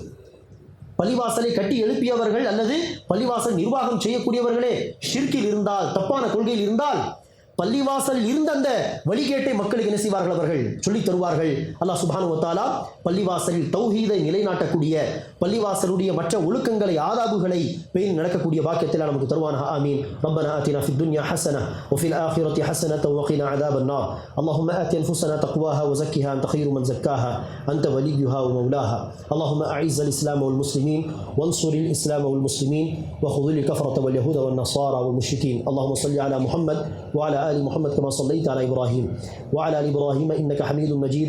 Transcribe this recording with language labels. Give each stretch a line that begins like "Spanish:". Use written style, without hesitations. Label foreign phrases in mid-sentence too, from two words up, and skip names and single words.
Tamil: பள்ளிவாசலை கட்டி எழுப்பியவர்கள் அல்லது பள்ளிவாசல் நிர்வாகம் செய்யக்கூடியவர்களே ஷிர்கில் இருந்தால், தப்பான கொள்கையில் இருந்தால், பள்ளிவாசல் இருந்த அந்த வழிகேட்டை மக்களுக்கு என்ன செய்வார்கள்? அவர்கள் சொல்லித் தருவார்கள். அல்லாஹ்
Arabic: سبحانه وتعالى
Tamil: பள்ளிவாசலில் தௌஹீதை நிலைநாட்டக்கூடிய, பள்ளிவாசலுடைய மற்ற ஒழுக்கங்களை ஆதாபுகளை பேணி நடக்கக்கூடிய பாக்கியத்தை நமக்கு தருவானாக. ஆமீன்.
Arabic: ربنا آتنا في الدنيا حسنة وفي الآخرة حسنة وقنا عذاب النار. اللهم آت أنفسنا تقواها وزكها أنت خير من زكاها أنت وليها ومولاها. اللهم أعز الإسلام والمسلمين وانصر الإسلام والمسلمين وخذل الكفرة واليهود والنصارى والمشركين. اللهم صل على محمد وعلى آل محمد كما صليت على إبراهيم وعلى آل إبراهيم إنك حميد مجيد.